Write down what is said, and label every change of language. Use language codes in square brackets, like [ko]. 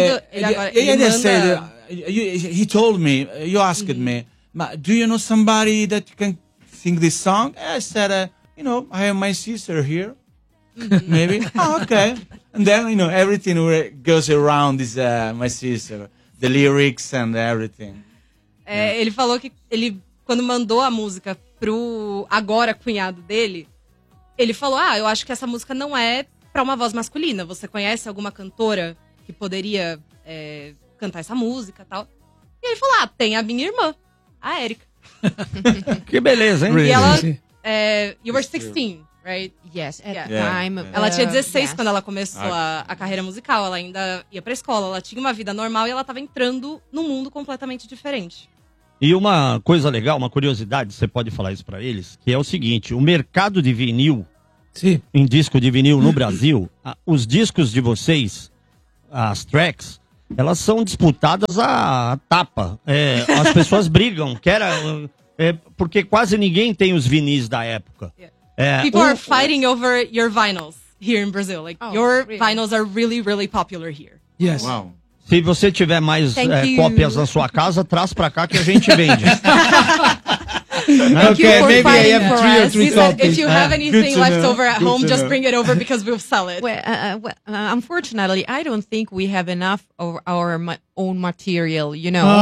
[en] He told me, you asked me, do you know somebody that can sing this song? And I said, you know, I have my sister here, maybe. Oh, okay. And then, you know, everything goes around is my sister, the lyrics and everything. [pt] Ele falou que ele, quando mandou a música pro agora cunhado dele, ele falou, ah, eu acho que essa música não é pra uma voz masculina. Você conhece alguma cantora que poderia cantar essa música e tal? E ele falou, ah, tem a minha irmã, a Erika. Que beleza, hein? [en] Really? [pt] E ela, [en] you were 16, right? Yes, at the time. [pt] Ela tinha 16 quando ela começou a carreira musical. Ela ainda ia pra escola, ela tinha uma vida normal e ela tava entrando num mundo completamente diferente. E uma coisa legal, uma curiosidade, você pode falar isso pra eles, que é o seguinte, o mercado de vinil, sim, em disco de vinil no Brasil, os discos de vocês, as tracks, elas são disputadas à tapa. As pessoas brigam, porque quase ninguém tem os vinis da época. [en] People are fighting over your vinyls here in Brazil. Like, your vinyls are really, really popular here. Yes. Wow. [pt] Se você tiver mais cópias na sua casa, traz pra cá que a gente vende. [en] Thank you for maybe fighting for three us. Three copies. If you have anything left over at home, just bring it over because we'll sell it. Well, unfortunately, I don't think we have enough of our own material, you know.